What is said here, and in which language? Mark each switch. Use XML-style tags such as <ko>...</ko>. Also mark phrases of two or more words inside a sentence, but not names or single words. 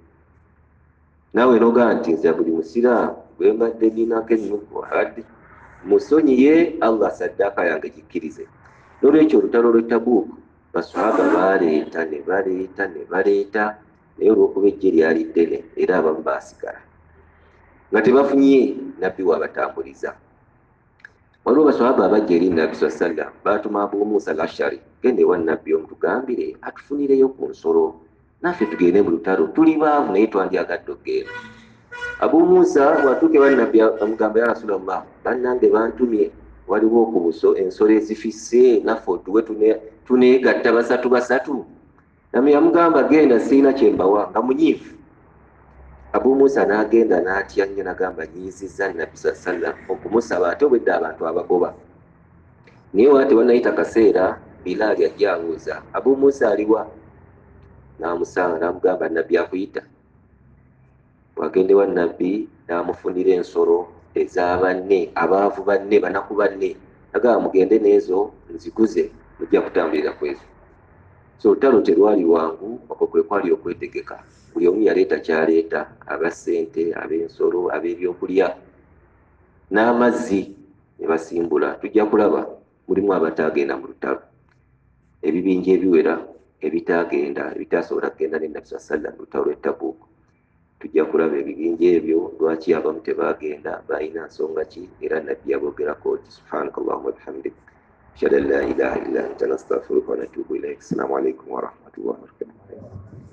<lg>Naawe nogaa nti nze buli musiraamu bwe mbadde ninako ennuku abadde musonyiye Allah saddaaka yange gikkirize. N'olwekyo olutalo lw'e Tabuuku basahaba baleeta ne baleeta, naye olw'okuba ejje lyali ddene era abamu baasigala nga tebafunye nabbi waabatambuliza. Waliwo basahaba abajja eri Nabbi</lg> <ar>صلى الله عليه وسلم,</ar> <lg>baatuma Abu Musa al-Ash'ari, genda ewa nabbi omutugambire atufunireyo ku nsolo, naffe tugende mu lutalo, tuli baavu naye twandyagadde okgenda. Abu Musa bw'atuuka ewa nabbi amugamba,</lg> <ar>يا رسول الله,</ar> <lg>bannange bantumye, waliwo ku buso ensolo ezifisse, naffe otuwe tuneegatta basatu. Nami yamugamba, genda, sirina kyembawa, nga munyiivu. Abu Musa n'agenda n'atya nnyo, n'agamba nyiizizza Nabbi</lg> <ar>صلى الله عليه وسلم</ar> <lg>okumusaba ate obwedda abantu abagoba. Naye wate wanayita kaseera Bilaali ajja abuuza, Abu Musa aliwa? N'amusanga n'amugamba, Nabbi akuyita. Wagende wa Nabbi n'amufunira ensolo ez'abanne, abaavu banne, banaku banne. Agamba mugende n'ezo nziguze, mujja kutambulira ku ezo. So olutalo terwali lwangu, okwo kwe kwali okwetegeka. Buli omu yaleeta kyaleeta, abasente, ab'ensolo, ab'ebyokulya n'amazzi ne basimbula. Tujja kulaba mulimu abataagenda mu lutalo, ebibinja ebiwera ebitaagenda, ebitaasobola kugenda ne Nabbi</lg> <ar>صلى الله عليه وسلم</ar> <lg>mu lutalo lw'e Tabuuku. Tujja kulaba ebibinja ebyo lwaki abamu tebaagenda, balina nsonga ki, era Nabbi yabogerako nti</lg> <ar>سبحانك اللهم وبحمدك أشهد أن لا إله إلا أنت أستغفرك وأتوب إليك. السلام عليكم ورحمة الله وبركاته.</ar>